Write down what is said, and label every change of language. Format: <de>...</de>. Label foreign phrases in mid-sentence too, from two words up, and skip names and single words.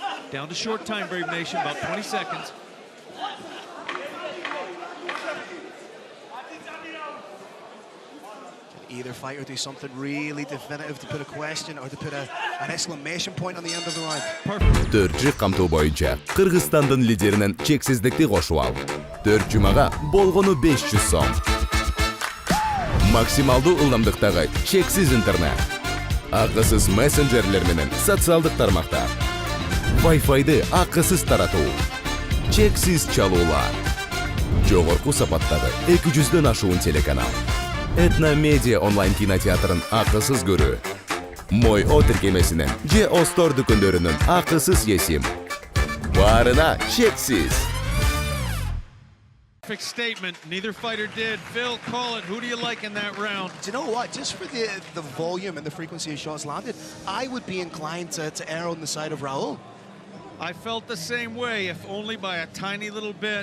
<en>Down to short time, Brave Nation, about 20 seconds. Either fighter do something really definitive to put a question or to put an exclamation point on the end of the round. Perfect.</en> <ky>4 камтуу боюнча Кыргызстандын лидеринин чексиздикти кошуп ал. 4 жумага болгону 500 сом. Максималдуу ылдамдыктагы чексиз интернет. Акысыз мессенджерлер менен социалдык тармактар. Wi-Fi'ды акысыз таратуу. Чексиз чалуулар. Жогорку сапаттагы 200дөн ашуун телеканал. Этно медиа онлайн кинотеатрын акысыз көрүү. Мой о тиркемесинен же Остор дүкөндөрүнүн акысыз есим. Баарына чексиз.</ky> <en>Perfect statement. Neither fighter did. Phil, call it. Who do you like in that round? Do you know what? Just for the volume and the frequency of shots landed, I would be inclined to err on the side of Raul. I felt the same way, if only by a tiny little bit.</en>